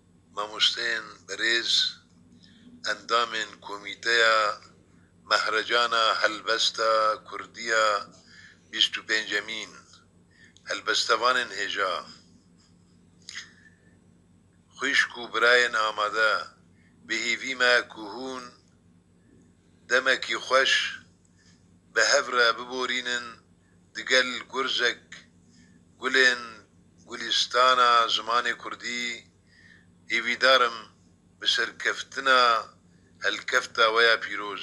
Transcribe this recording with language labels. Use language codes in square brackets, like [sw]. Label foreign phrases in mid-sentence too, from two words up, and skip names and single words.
[ku] مامۆستەیان بەڕێز ئەندامên کۆمیتەیە مەهرەجانە هەلبەستە کوردیە 25مین هەلبەستەوانên هێژا خویشک و برایên ئامادە bi hêvî me ku hûn demekî xweş bi hev re biborînin digel gurzek gulên gulîstana zimanê Kurdî hêvîdar im bi serkeftina helkefta we ya pîroz.